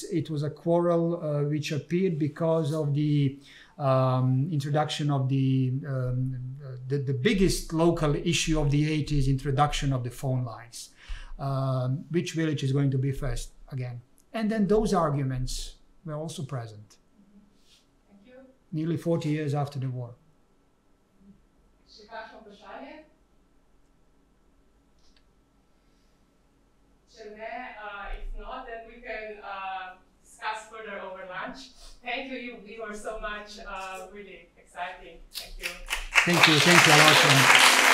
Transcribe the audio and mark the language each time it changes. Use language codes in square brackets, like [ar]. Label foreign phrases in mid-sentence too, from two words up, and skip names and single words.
[en] It was a quarrel which appeared because of the introduction of the biggest local issue of the 80s, introduction of the phone lines. Which village is going to be first again? And then those arguments were also present. Thank you. Nearly 40 years after the war. [sl] Še kakšno vprašanje? Če ne, [en] if not, then we can discuss further over lunch. Thank you, Igor, so much. Really exciting. Thank you. Thank you a lot.